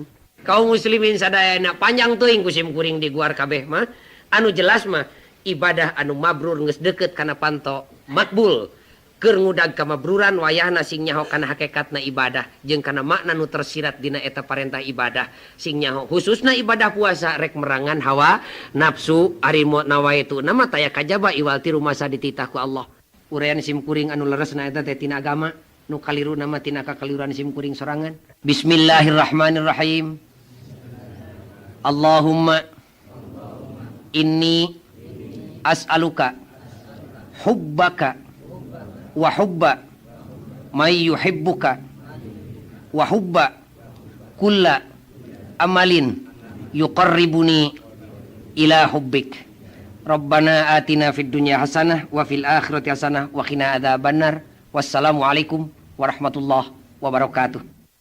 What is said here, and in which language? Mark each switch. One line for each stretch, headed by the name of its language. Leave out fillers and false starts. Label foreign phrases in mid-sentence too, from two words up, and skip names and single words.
Sundanese: Kaum muslimin sadayana panjang teuing kusim kuring di guar kabeh mah anu jelas mah ibadah anu mabrur geus deukeut kana panto makbul keur ngudag kamabruran wayahna sing nyaho kana hakikatna ibadah jeung kana makna nu tersirat dina eta parentah ibadah sing nyaho khususna ibadah puasa rek merangan hawa nafsu ari nawaitu nama taya kajaba iwal tiru masa dititah ku Allah. Uraian sim kuring anu leresna eta teh tina agama nu kaliru nama tina kakaliruan sim kuring sorangan.
Arabic: بسم الله الرحمن الرحيم. اللهم إني أسألك حبك وحب من يحبك وحب كل عمل يقربني إلى حبك. ربنا آتنا في الدنيا حسنة وفي الآخرة حسنة وقنا عذاب النار. والسلام عليكم ورحمة الله وبركاته.